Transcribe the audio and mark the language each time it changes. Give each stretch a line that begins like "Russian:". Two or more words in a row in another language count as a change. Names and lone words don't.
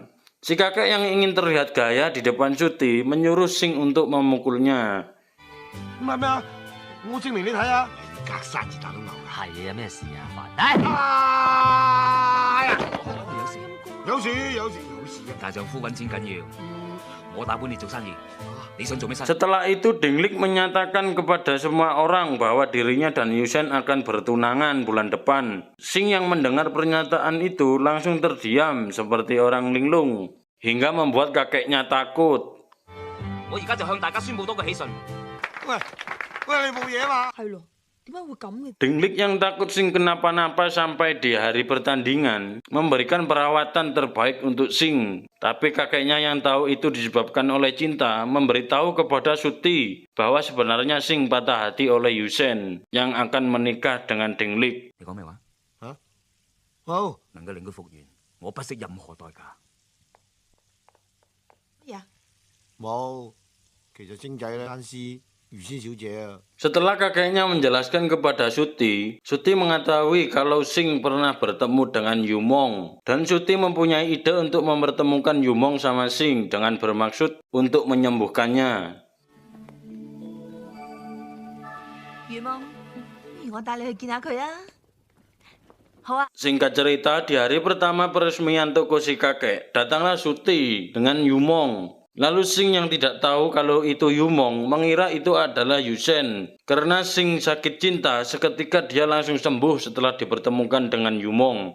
Indonesian: Si kakek yang ingin terlihat gaya di depan Suti menyuruh Sing untuk memukulnya.
Cantonese: 唔係咩啊？我證明你睇啊！隔山而打到牛㗎。係啊，有咩事啊？快！哎呀！有事。有事。大丈夫揾錢緊要，我打本你做生意，你想做咩生意？
Indonesian: Setelah itu Dinglik menyatakan kepada semua orang bahwa dirinya dan Yusen akan bertunangan bulan depan. Sing yang mendengar pernyataan itu langsung terdiam seperti orang linglung, hingga membuat kakeknya takut.
Cantonese: 我而家就向大家宣佈多個喜訊。喂，你冇嘢嘛？係咯，點解會咁嘅？
Indonesian: Dinglik yang takut Sing kenapa-napa sampai di hari pertandingan memberikan perawatan terbaik untuk Sing. Tapi kakeknya yang tahu itu disebabkan oleh cinta memberitahu kepada Suti bahwa sebenarnya Sing patah hati oleh Yusen yang akan menikah dengan Dinglik.
Cantonese: 你講咩話？好。能夠令佢復原，我不惜任何代價。乜嘢啊？冇，其實星仔咧單絲如仙小姐啊。
Indonesian: Setelah kakeknya menjelaskan kepada Suti, Suti mengetahui kalau Sing pernah bertemu dengan Yumong. Dan Suti mempunyai ide untuk mempertemukan Yumong sama Sing dengan bermaksud untuk menyembuhkannya.
Cantonese: 如夢，不如我帶你去見下佢啊！好啊。
Indonesian: Singkat cerita, di hari pertama peresmian toko si kakek, datanglah Suti dengan Yumong. Lalu Sing yang tidak tahu kalau itu Yumong mengira itu adalah Yusen. Karena Sing sakit cinta, seketika dia langsung sembuh setelah dipertemukan dengan Yumong.